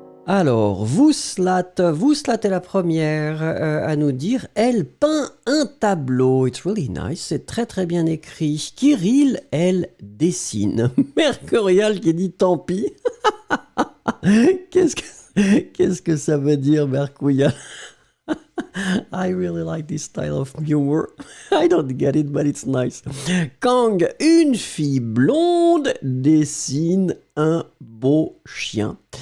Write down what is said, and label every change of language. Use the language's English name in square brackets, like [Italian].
[French] Alors, Vouslat est la première à nous dire « Elle peint un tableau ». [English] It's really nice, [French] c'est très bien écrit. Kirill, elle dessine. Mercurial qui dit « Tant pis ». Qu'est-ce que ça veut dire, Mercurial? [English] I really like this style of humor. I don't get it, but it's nice. [French] Kang, une fille blonde dessine un beau chien.